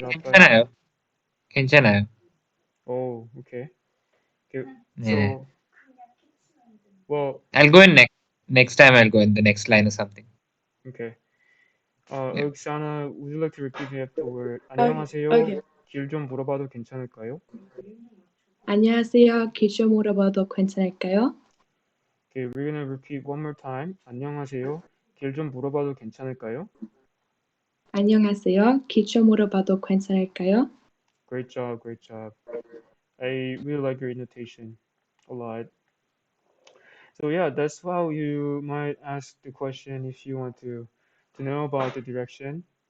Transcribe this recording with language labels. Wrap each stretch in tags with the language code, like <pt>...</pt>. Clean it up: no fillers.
<en>Patel Abbas.</en> <ko>괜찮아요. 괜찮아요.</ko> <en>Oh, okay. Okay.</en> <ko>네.</ko> <en>So, well, I'll go in next time I'll go in the next line or something. okay. Yeah. Oksana, would you like to repeat me afterward? Okay.</en> <ko>안녕하세요.</ko> <en>Okay.</en> <ko>길 좀 물어봐도 괜찮을까요? 안녕하세요. 길 좀 물어봐도 괜찮을까요?</ko> <en>Okay, we're gonna repeat one more time.</en> <ko>안녕하세요. 길 좀 물어봐도 괜찮을까요? 안녕하세요. 길 좀 물어봐도 괜찮을까요?</ko> <en>Great job, great job. I really like your intonation a lot. So yeah, that's how you might ask the question if you want to know about the direction.</en>